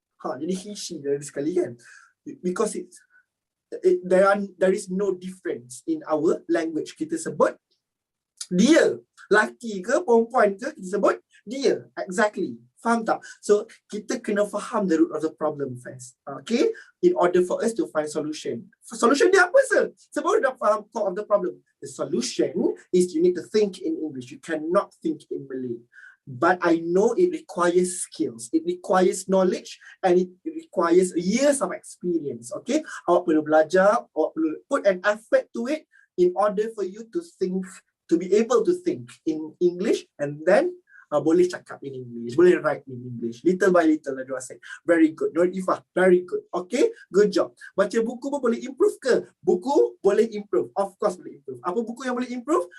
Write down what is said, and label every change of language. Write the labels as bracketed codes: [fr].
[ms] Jadi [en] he she [ms] dari sekali kan. [en] Because there is no difference in our language. [ms] Kita sebut dia. Laki ke perempuan ke kita sebut dia. [en] Exactly. [ms] Faham tak? [en] So [ms] kita kena faham [en] the root of the problem first. Okay? In order for us to find solution. Solution [ms] dia apa sir? Sebab dah faham [en] core of the problem. The solution is you need to think in English. You cannot think in Malay. But I know it requires skills, it requires knowledge, and it requires years of experience. Okay, [ms] awak perlu belajar, awak perlu [en] put an effort to it in order for you to think, to be able to think in English, and then [ms] boleh cakap [en] in English, [ms] boleh write [en] in English. Little by little lah Dua say. Very good. Nur Ifah, very good. Okay, good job. [ms] Baca buku pun boleh improve ke? Buku boleh improve. [en] Of course [ms] boleh improve. Apa buku yang boleh improve?